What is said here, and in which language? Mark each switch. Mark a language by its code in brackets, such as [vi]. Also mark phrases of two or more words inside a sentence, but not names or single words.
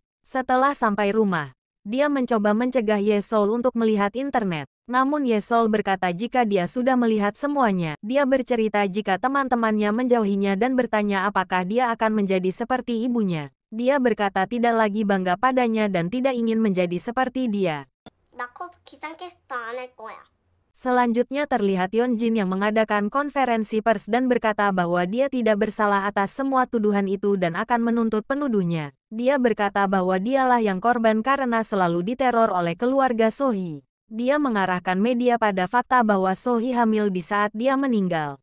[id] Setelah sampai rumah, dia mencoba mencegah Ye-sol untuk melihat internet. Namun Ye-sol berkata jika dia sudah melihat semuanya. Dia bercerita jika teman-temannya menjauhinya dan bertanya apakah dia akan menjadi seperti ibunya. Dia berkata tidak lagi bangga padanya dan tidak ingin menjadi seperti dia. [ko] 나 커서 기상캐스터 안 할 거야. [id] Selanjutnya terlihat Yeonjin yang mengadakan konferensi pers dan berkata bahwa dia tidak bersalah atas semua tuduhan itu dan akan menuntut penuduhnya. Dia berkata bahwa dialah yang korban karena selalu diteror oleh keluarga Sohee. Dia mengarahkan media pada fakta bahwa Sohee hamil di saat dia meninggal.